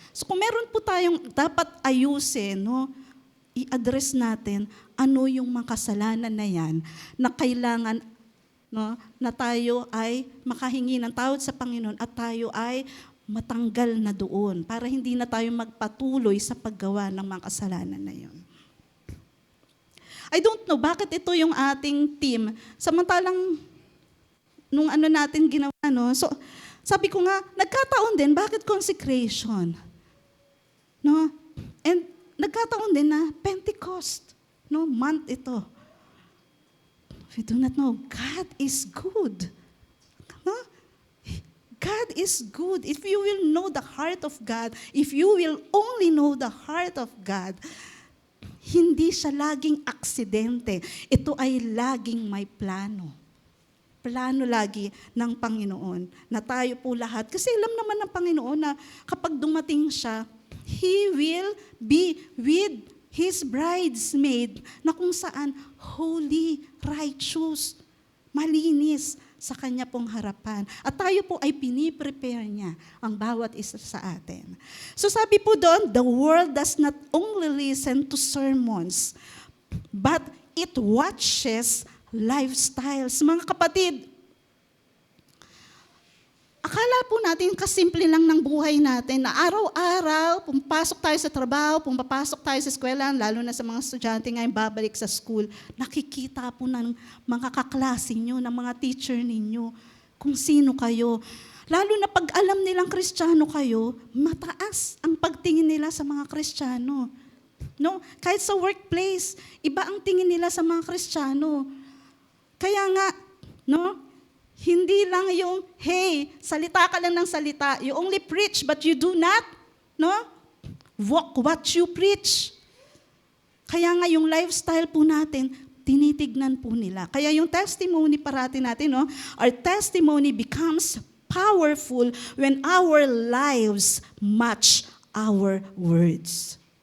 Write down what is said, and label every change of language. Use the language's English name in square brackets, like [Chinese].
[Filipino] So kung meron po tayong dapat ayusin, no, i-address natin ano yung mga kasalanan na yan na kailangan, no, na tayo ay makahingi ng tawad sa Panginoon at tayo ay matanggal na doon para hindi na tayo magpatuloy sa paggawa ng mga kasalanan na yun. [English] I don't know [Filipino] bakit ito yung ating team. Samantalang nung natin ginawa, no? So, sabi ko nga, nagkataon din, bakit consecration? No? [English] And [Filipino] nagkataon din na [English] Pentecost, no, month ito. We do not know. God is good. No? God is good. If you will know the heart of God, if you will only know the heart of God, [Filipino] hindi siya laging aksidente. Ito ay laging may plano. Plano lagi ng Panginoon na tayo po lahat. Kasi alam naman ng Panginoon na kapag dumating siya, [English] He will be with His bridesmaid [Filipino] na kung saan holy, righteous, malinis sa Kanya pong harapan. At tayo po ay piniprepare niya ang bawat isa sa atin. So sabi po doon, [English] the world does not only listen to sermons, but it watches lifestyles. [Filipino] Mga kapatid, akala po natin kasimple lang ng buhay natin na araw-araw, pumapasok tayo sa trabaho, pumapasok tayo sa eskwela, lalo na sa mga estudyante ngayon babalik sa school, nakikita po ng mga kaklase nyo, ng mga teacher ninyo, kung sino kayo. Lalo na pag alam nilang Kristiyano kayo, mataas ang pagtingin nila sa mga Kristiyano. No? Kahit sa workplace, iba ang tingin nila sa mga Kristiyano. Kaya nga, No? Hindi lang yung, hey, salita ka lang ng salita. [English] You only preach but you do not, no? Walk what you preach. [Filipino] Kaya nga yung lifestyle po natin, tinitignan po nila. Kaya yung testimony parati natin, [English] no? Our testimony becomes powerful when our lives match our words.